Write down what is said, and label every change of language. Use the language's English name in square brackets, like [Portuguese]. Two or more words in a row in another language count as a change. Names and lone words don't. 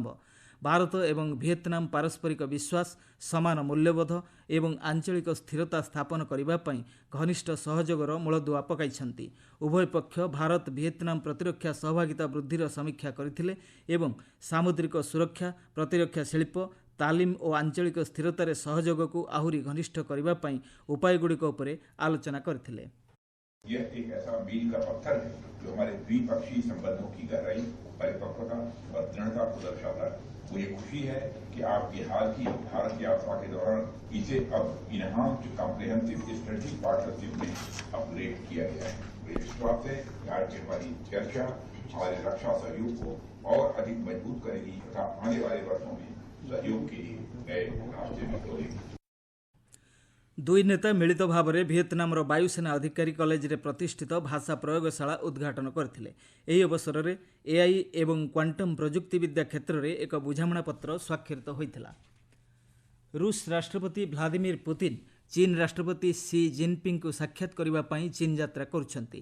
[Odia] ଭାରତ ଏବଂ ଭିଏତନାମ ପାରସ୍ପରିକ ବିଶ୍ୱାସ, ସମାନ ମୂଲ୍ୟବୋଧ ଏବଂ ଆଞ୍ଚଳିକ ସ୍ଥିରତା ସ୍ଥାପନ କରିବା ପାଇଁ ଘନିଷ୍ଠ ସହଯୋଗର ମୂଳଦୁଆ ପକାଇଛନ୍ତି। ଉଭୟ ପକ୍ଷ ଭାରତ ଭିଏତନାମ ପ୍ରତିରକ୍ଷା ସହଭାଗିତା ବୃଦ୍ଧିର ସମୀକ୍ଷା କରିଥିଲେ ଏବଂ ସାମୁଦ୍ରିକ ସୁରକ୍ଷା, ପ୍ରତିରକ୍ଷା ଶିଳ୍ପ, ତାଲିମ ଓ ଆଞ୍ଚଳିକ ସ୍ଥିରତାରେ ସହଯୋଗକୁ ଆହୁରି ଘନିଷ୍ଠ କରିବା ପାଇଁ ଉପାୟଗୁଡ଼ିକ ଉପରେ ଆଲୋଚନା କରିଥିଲେ। [Hindi] यह एक ऐसा मील का पत्थर है जो हमारे द्विपक्षीय संबंधों की गहराई, परिपक्वता और दृढ़ता को दर्शाता है। मुझे खुशी है कि आपकी हाल की भारत यात्रा के दौरान इसे अब [English] Enhanced Comprehensive Strategic Partnership [Hindi] में अपग्रेड किया गया है। मुझे विश्वास है कि आज की हमारी चर्चा हमारे रक्षा सहयोग को और अधिक मजबूत करेगी तथा आने वाले वर्षों में सहयोग के लिए नए रास्ते भी खोलेगी। [Odia] ଦୁଇ ନେତା ମିଳିତ ଭାବରେ ଭିଏତନାମର ବାୟୁସେନା ଅଧିକାରୀ କଲେଜରେ ପ୍ରତିଷ୍ଠିତ ଭାଷା ପ୍ରୟୋଗଶାଳା ଉଦ୍ଘାଟନ କରିଥିଲେ। ଏହି ଅବସରରେ ଏଆଇ ଏବଂ କ୍ୱାଣ୍ଟମ୍ ପ୍ରଯୁକ୍ତିବିଦ୍ୟା କ୍ଷେତ୍ରରେ ଏକ ବୁଝାମଣାପତ୍ର ସ୍ୱାକ୍ଷରିତ ହୋଇଥିଲା। ରୁଷ ରାଷ୍ଟ୍ରପତି ଭ୍ଲାଦିମିର ପୁତିନ ଚୀନ ରାଷ୍ଟ୍ରପତି ସି ଜିନପିଙ୍ଗଙ୍କୁ ସାକ୍ଷାତ କରିବା ପାଇଁ ଚୀନ ଯାତ୍ରା କରୁଛନ୍ତି।